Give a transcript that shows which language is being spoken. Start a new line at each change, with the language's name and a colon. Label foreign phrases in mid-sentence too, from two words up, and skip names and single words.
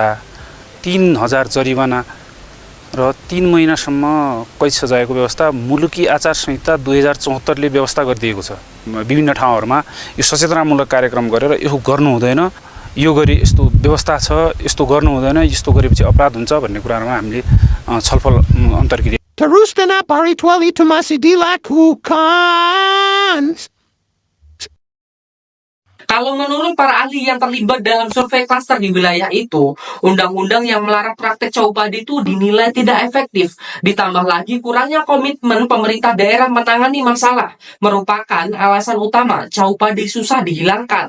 Nepali: 3,000 जरिवाना र 3 महिनासम्म कैद सजायको व्यवस्था मुलुकी आचार संहिता 2074 ले व्यवस्था गरिदिएको छ। विभिन्न ठाउँहरूमा यो सचेतनामूलक कार्यक्रम गरेर यो गर्नु हुँदैन, यो गरी यस्तो व्यवस्था छ, यस्तो गर्नु हुँदैन, यस्तो गरेपछि अपराध हुन्छ भन्ने कुरामा हामीले छलफल अन्तर्क्रिया.
Indonesian: Terus kenapa ritual itu masih dilakukan? Kalau menurut para ahli yang terlibat dalam survei klaster di wilayah itu, undang-undang yang melarang praktek Chow Padi itu dinilai tidak efektif. Ditambah lagi kurangnya komitmen pemerintah daerah menangani masalah, merupakan alasan utama Chow Padi susah dihilangkan.